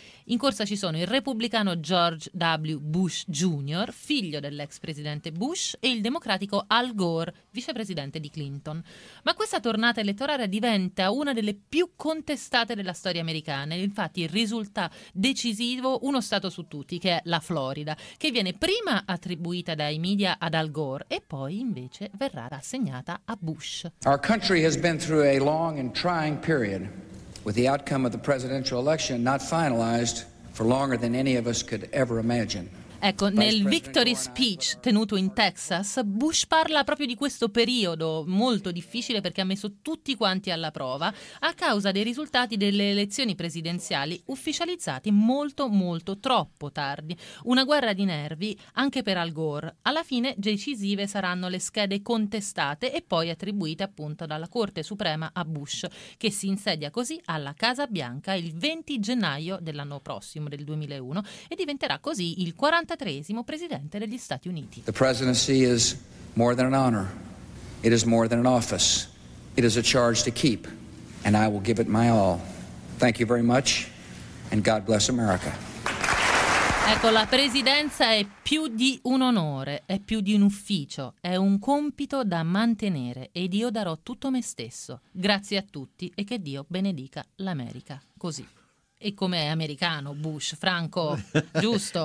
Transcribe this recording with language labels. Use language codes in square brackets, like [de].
[it] In corsa ci sono il repubblicano George W. Bush Jr., figlio dell'ex presidente Bush, e il democratico Al Gore, vicepresidente di Clinton. Ma questa tornata elettorale diventa una delle più contestate della storia americana. Infatti risulta decisivo uno stato su tutti, che è la Florida, che viene prima attribuita dai media ad Al Gore e poi invece verrà assegnata a Bush. [en] Our country has been through a long and trying period. With the outcome of the presidential election not finalized for longer than any of us could ever imagine. [it] Ecco, nel victory speech tenuto in Texas, Bush parla proprio di questo periodo molto difficile perché ha messo tutti quanti alla prova a causa dei risultati delle elezioni presidenziali ufficializzate molto, molto, troppo tardi. Una guerra di nervi anche per Al Gore. Alla fine decisive saranno le schede contestate e poi attribuite appunto dalla Corte Suprema a Bush, che si insedia così alla Casa Bianca il 20 gennaio dell'anno prossimo, del 2001, e diventerà così il 43esimo presidente degli Stati Uniti. [en] The presidency is more than an honor. It is more than an office. It is a charge to keep, and I will give it my all. Thank you very much, and God bless America. [it] Ecco, la presidenza è più di un onore, è più di un ufficio, è un compito da mantenere ed io darò tutto me stesso. Grazie a tutti e che Dio benedica l'America. Così. E come è americano Bush, Franco, giusto?